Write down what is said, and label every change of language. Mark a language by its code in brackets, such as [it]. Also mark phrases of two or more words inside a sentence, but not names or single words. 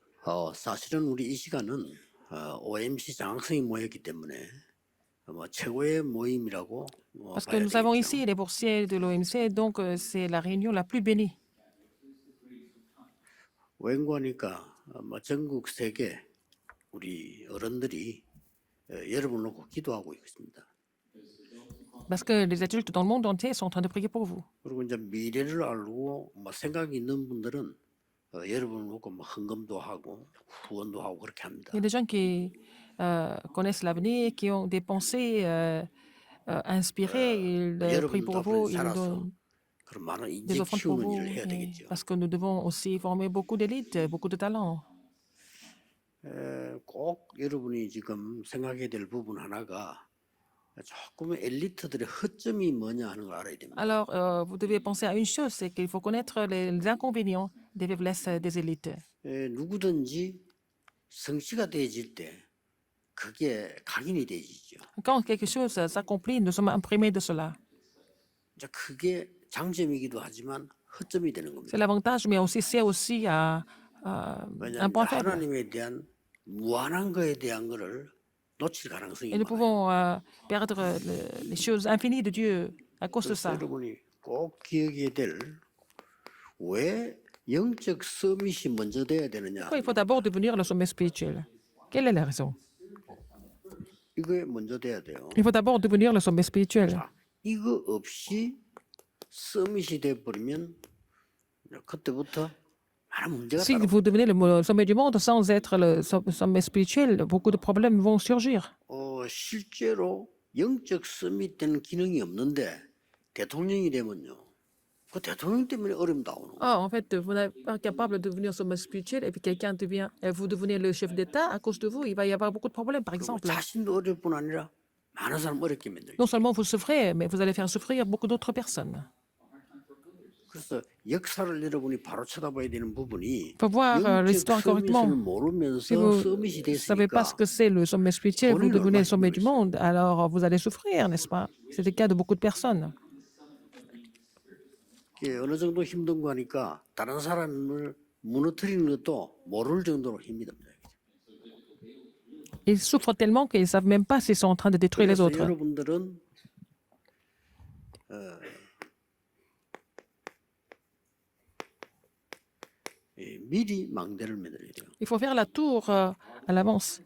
[ko] 사실은 우리 이 시간은 OMC 장학생이 모였기 때문에 최고의 모임이라고 [fr] Parce que [ko] 봐야 [fr] nous avons [ko] 되겠죠. [fr] ici les boursiers de l'OMC, donc c'est la réunion la plus bénie. [ko] 웬거니까 전국 세계 우리 어른들이 여러분을 놓고 기도하고 있습니다. [fr] Parce que les adultes dans le monde entier sont en train de prier pour vous. [ko] 그리고 이제 미래를 알고 생각이 있는 분들은 여러분을 놓고 헌금도 하고 후원도 하고 그렇게 합니다. [fr] Il y a des gens qui connaissent l'avenir, qui ont des pensées inspirées, ils prient [ko] 여러분도 [fr] pour [ko] 앞으로 [fr] vous, ils [ko] 살아서 [fr] donnent [ko] 그런 많은 [fr] des [ko] 인재 [fr] offrandes pour [ko] 키우는 일을 [fr] vous. [ko] 해야 되겠죠. [fr] Parce que nous devons aussi former beaucoup d'élites, beaucoup de talents. [ko] 꼭 여러분이 지금 생각해야 될 부분 하나가 조금 엘리트들의 허점이 뭐냐 하는 걸 알아야 됩니다. [fr] Alors, vous devez penser à une chose, c'est qu'il faut connaître les inconvénients des faiblesses des élites. [ko] 누구든지 성취가 되어질 때 그게 각인이 되어지죠. [fr] Quand quelque chose s'accomplit, nous sommes imprimés de cela. [ko] 이제 그게 장점이기도 하지만 허점이 되는 겁니다. [fr] C'est l'avantage, mais aussi c'est aussi un [ko] 왜냐하면 [fr] point faible. [ko] 하나님에 대한 무한한 거에 대한 거를 놓칠 가능성이 [fr] Et nous [ko] 많아요. [fr] pouvons perdre les choses infinies de Dieu à cause de [ko] 그래서 [fr] ça. [ko] 여러분이 꼭 기억해야 될 왜 영적 서밋이 먼저 돼야 되느냐. [fr] Pourquoi il faut d'abord devenir le sommet spirituel? Quelle est la raison? [ko] 이거에 먼저 돼야 돼요. [fr] Il faut d'abord devenir le sommet spirituel. [ko] 자, 이거 없이 서밋이 돼버리면 그때부터 많은 문제가 [fr] Si [ko] 따라. [fr] vous devenez le sommet du monde sans être le sommet spirituel, beaucoup de problèmes vont surgir. [ko] 실제로 영적 서밋 되는 기능이 없는데 대통령이 되면요. 그 대통령 때문에 어려움 나오는 거예요. [fr] En fait, vous n'êtes pas capable de devenir sommet spirituel et puis quelqu'un devient, vous devenez le chef d'État, à cause de vous, il va y avoir beaucoup de problèmes, par exemple. [ko] 자신도 어려울 뿐 아니라 많은 사람 어렵게 만들죠. [fr] Non seulement vous souffrez, mais vous allez faire souffrir beaucoup d'autres personnes. [ko] 그래서 역사를 여러분이 바로 쳐다봐야 되는 부분이 [fr] faut voir l'histoire [ko] 영적 [fr] correctement. [ko] 서밋을 모르면서 [fr] Si vous [ko] 서밋이 [fr] ne savez pas ce [ko] 됐으니까 [fr] que c'est le sommet spirituel, vous devenez le sommet du monde, alors vous allez souffrir, n'est-ce pas? C'est le cas de beaucoup de personnes. [ko] 어느 정도 힘든 거 하니까 다른 사람을 무너뜨리는 것도 모를 정도로 힘이 듭니다. [fr] Ils souffrent tellement qu'ils ne savent même pas s'ils sont en train de détruire les [ko] 그래서 [fr] autres. [ko] 여러분들은 미리 망대를 만들어야 돼요. [fr] Il faut faire la tour à l'avance.